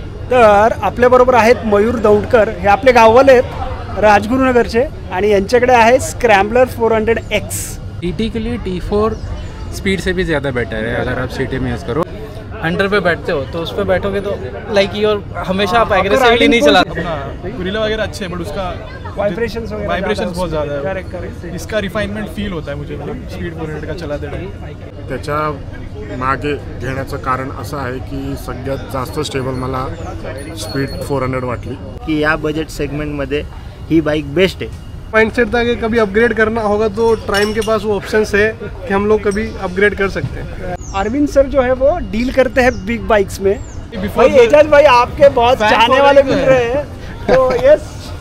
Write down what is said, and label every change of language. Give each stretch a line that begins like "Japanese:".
Marathi: तर आपल्याबरोबर आहेत मयूर दौंडकर, हे आपले गाववाले आहेत राजगुरुनगरचे आणि यांच्याकडे आहे स्क्रैम्बलर 400X।
Hindi: टीटी के लिए T4 स्पीड से भी ज़्यादा बेटर है अगर आप सिटी में यूज़ करो। हंटर पे बैठते हो तो उस पर बैठोगे तो लाइक योर हमेशा आप एग्रेसिवली नहीं चलाते। गुरिल्ला वगैरह अच्छे है बट उसका वाइब्रेशंस बहुत ज़्यादा है। करेक्ट। इसका रिफाइनमेंट फील होता है मुझे, मतलब स्पीड 400 का चलाते टाइम।
Marathi: त्याच्या मागे घेण्याचं कारण असं आहे की सगळ्यात जास्त स्टेबल मला स्पीड 400 वाटली कि या बजट सेगमेंटमध्ये ही बाइक बेस्ट है।
Hindi: माइंडसेट था कि कभी अपग्रेड करना होगा तो ट्राइम के पास वो ऑप्शंस है कि हम लोग कभी अपग्रेड कर सकते हैं। अरविंद सर जो है वो डील करते हैं बिग बाइक्स में।
English: Before
Hindi: भाई एजाज भाई आपके बहुत चाहने वाले मिल रहे हैं, तो यस